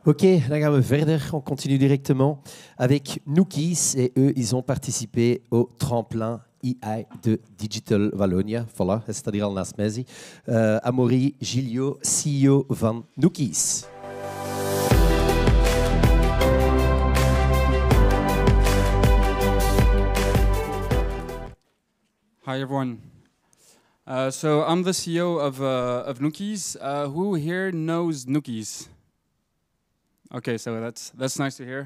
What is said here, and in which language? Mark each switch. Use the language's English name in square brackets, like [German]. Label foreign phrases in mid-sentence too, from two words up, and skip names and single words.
[Dutch] Ok, dan gaan we verder. [French] On continue directement avec Noukies. Et eux, ils ont participé au tremplin AI de Digital Wallonia. Voilà, [Dutch] het staat hier al naast mij. Amaury Gilliot, CEO van Noukies. [English] Hi everyone. So I'm the CEO of Noukies. Who here knows Noukies? Okay, so that's nice to hear.